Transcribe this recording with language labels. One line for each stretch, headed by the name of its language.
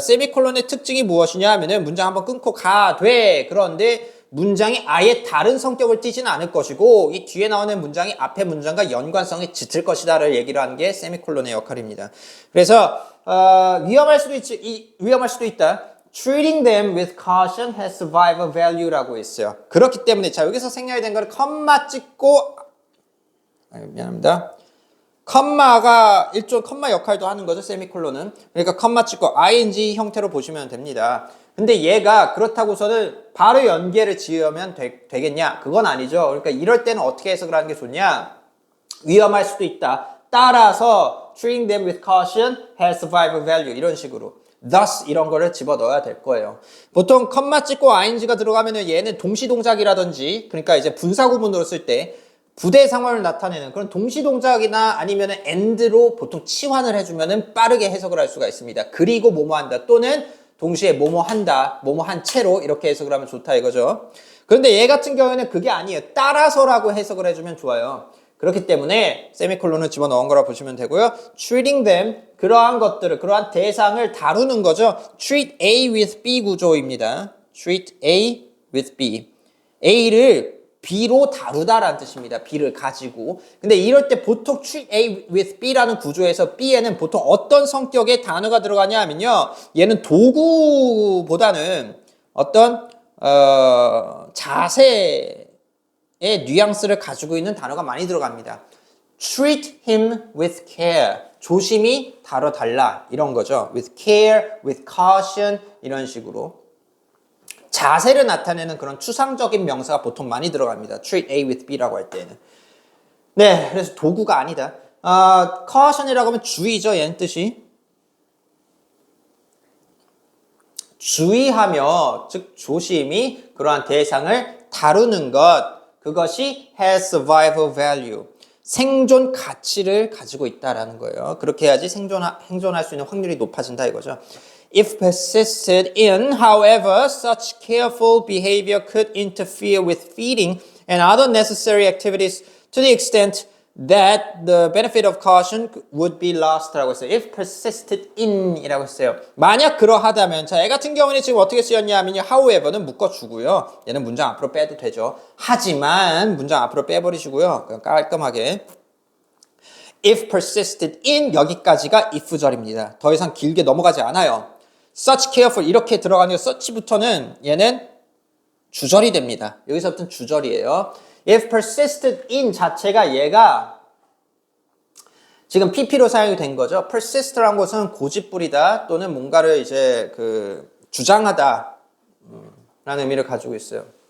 Korean: 세미콜론의 특징이 무엇이냐 하면은 문장 한번 끊고 돼. 그런데 문장이 아예 다른 성격을 띠지는 않을 것이고 이 뒤에 나오는 문장이 앞에 문장과 연관성이 짙을 것이다를 얘기를 하는 게 세미콜론의 역할입니다. 그래서 위험할 수도 있다.
English: Treating them with caution has survival value라고 있어요.
Korean: 그렇기 때문에 자 여기서 생략이 된 거를 컴마 찍고 미안합니다. 컴마가 일종 컴마 역할도 하는 거죠. 세미콜론은. 그러니까 컴마 찍고 ing 형태로 보시면 됩니다. 근데 얘가 그렇다고서는 바로 연계를 지으면 되겠냐? 그건 아니죠. 그러니까 이럴 때는 어떻게 해석을 하는 게 좋냐? 위험할 수도 있다. 따라서
English: treating them with caution has survival value
Korean: 이런 식으로. thus 이런 거를 집어넣어야 될 거예요. 보통 컴마 찍고 ing가 들어가면은 얘는 동시동작이라든지 그러니까 이제 분사구문으로 쓸 때 부대 상황을 나타내는 그런 동시동작이나 아니면은 and로 보통 치환을 해주면은 빠르게 해석을 할 수가 있습니다. 그리고 뭐뭐 한다 또는 동시에 뭐뭐 한다, 뭐뭐 한 채로 이렇게 해석을 하면 좋다 이거죠. 그런데 얘 같은 경우에는 그게 아니에요. 따라서라고 해석을 해주면 좋아요. 그렇기 때문에 세미콜론을 집어넣은 거라 보시면 되고요.
English: treating them,
Korean: 그러한 것들을, 그러한 대상을 다루는 거죠.
English: treat A with B 구조입니다. treat A with B.
Korean: A를 B로 다루다라는 뜻입니다. B를 가지고. 근데 이럴 때 보통
English: treat A with B
Korean: 라는 구조에서 B에는 보통 어떤 성격의 단어가 들어가냐 하면요. 얘는 도구보다는 어떤 자세의 뉘앙스를 가지고 있는 단어가 많이 들어갑니다.
English: treat him with care.
Korean: 조심히 다뤄달라. 이런 거죠.
English: with care, with caution 이런 식으로.
Korean: 자세를 나타내는 그런 추상적인 명사가 보통 많이 들어갑니다.
English: treat A with B라고 할 때는.
Korean: 네, 그래서 도구가 아니다. caution이라고 하면 주의죠. 얘는 뜻이. 주의하며, 즉 조심히 그러한 대상을 다루는 것. 그것이
English: has survival value.
Korean: 생존 가치를 가지고 있다라는 거예요. 그렇게 해야지 생존할 수 있는 확률이 높아진다 이거죠.
English: If persisted in, however, such careful behavior could interfere with feeding and other necessary activities to the extent that the benefit of caution would be lost 라고 했어요. If persisted in 이라고 했어요.
Korean: 만약 그러하다면, 자, 얘 같은 경우는 지금 어떻게 쓰였냐 하면요. however는 묶어주고요. 얘는 문장 앞으로 빼도 되죠. 하지만 문장 앞으로 빼버리시고요. 그냥 깔끔하게.
English: If persisted in 여기까지가 if절입니다.
Korean: 더 이상 길게 넘어가지 않아요.
English: Such careful
Korean: 이렇게 들어가는 such부터는 얘는 주절이 됩니다. 여기서부터는 주절이에요.
English: If persisted in
Korean: 자체가 얘가 지금 PP로 사용이 된 거죠. persist라는 것은 고집부리다 또는 뭔가를 이제 주장하다 라는 의미를 가지고 있어요.